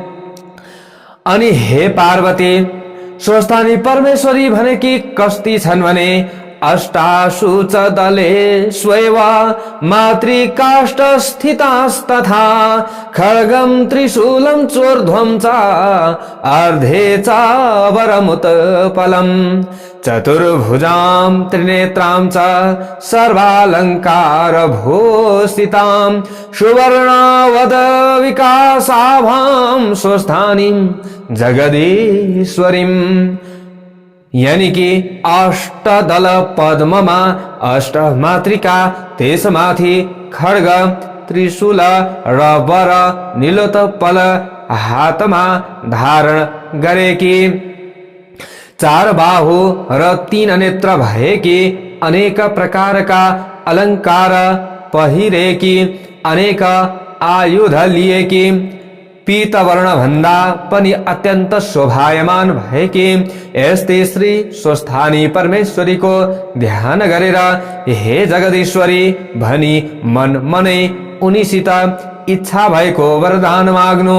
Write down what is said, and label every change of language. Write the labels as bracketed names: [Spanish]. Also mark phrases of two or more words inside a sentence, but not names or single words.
[Nepali] अनि हे पार्वती, स्वस्थानी परमेश्वरी भनेकी कस्ती छन् भने [Sanskrit] अष्टाशु च दले स्वैव मातृकाष्ठ स्थितास्तथा खड्गं त्रिशूलं चोर्ध्वं च अर्धे च वरमुत्पलं चतुर्भुजां त्रिनेत्रां च सर्वालंकार भूषितां सुवर्णावद विकासाभां स्वस्थानीं जगदीश्वरीं। [Nepali] यानी कि अष्टदल पद्ममा अष्ट मातृका, त्यसमाथि खड्ग त्रिशूल र वर नीलोत्पल हातमा धारण गरेकी, 4 बाहु र 3 नेत्र भएकी, अनेक प्रकारका अलंकार पहिरेकी, अनेक आयुध लिएकी, पीत वर्ण भन्दा पनि अत्यन्त शोभायमान भएकी यस्तै श्री स्वस्थानी परमेश्वरीको ध्यान गरेर हे जगदीश्वरी भनी मन मनै उनीसित इच्छा भएको वरदान माग्नु।